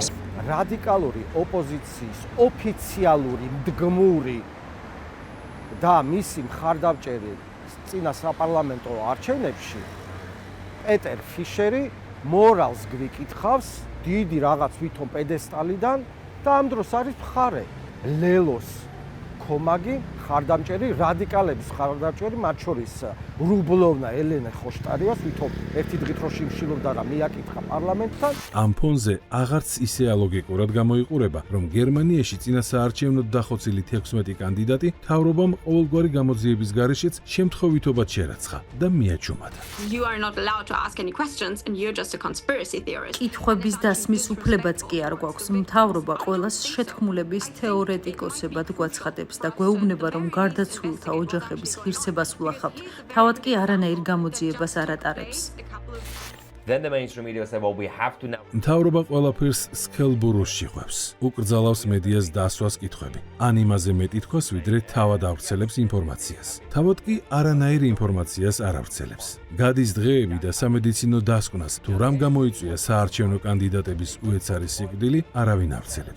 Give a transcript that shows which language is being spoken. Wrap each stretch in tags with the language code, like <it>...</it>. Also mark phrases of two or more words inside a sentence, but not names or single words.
<ka>რადიკალური ოპოზიციის ოფიციალური მდგმური და მისი მხარდამჭერი წინა საპარლამენტო არჩევნებში პეტერ ფიშერი მორალს გვიკითხავს დიდი რაღაც ვითომ პედესტალიდან და ამ დროს არის მხარე ლელოს კომაგი მხარდამჭერი, რადიკალების მხარდამჭერი, მათ შორის რუბლოვნა ელენე ხოშტარიას, ვითომ ერთი დღით რო შიმშილობდა და მიაკითხა პარლამენტთან. ამ ფონზე აღარც ისე ალოგიკურად გამოიყურება, რომ გერმანიაში წინასაარჩევნოდ დახოცილი 16 კანდიდატი თავრობამ ყოველგვარი გამოძიების გარეშეც შემთხვევითობად შერაცხა და მიაჩუმადა.</ka> <en>You are not allowed to ask any questions and you're just a conspiracy theorist.</en> <ka>კითხვების დასმის უფლებაც კი არ გვაქვს. მთავრობა ყველას შეთქმულების თეორეტიკოსებად გვაცხადებს და გვეუბნება, რომ გარდაცვლილთა ოჯახების ღირსებას ვლახავთ. თავად კი არანაირ გამოძიებას არ ატარებს.</ka> <en>Then the mainstream media said, well, we have to now.</en> <ka>მთავრობა ყველაფერს სქელბურუსში ხვევს. უკრძალავს მედიას დასვას კითხვები. ან იმაზე მეტი თქოს, ვიდრე თავად ავრცელებს ინფორმაციას. თავად კი არანაირ ინფორმაციას არ ავრცელებს. გადის დღეები და სამედიცინო დასკვნას, თუ რამ გამოიწვია საარჩევნო კანდიდატების უეცარი სიკვდილი, არავინ ავრცელებს.</ka>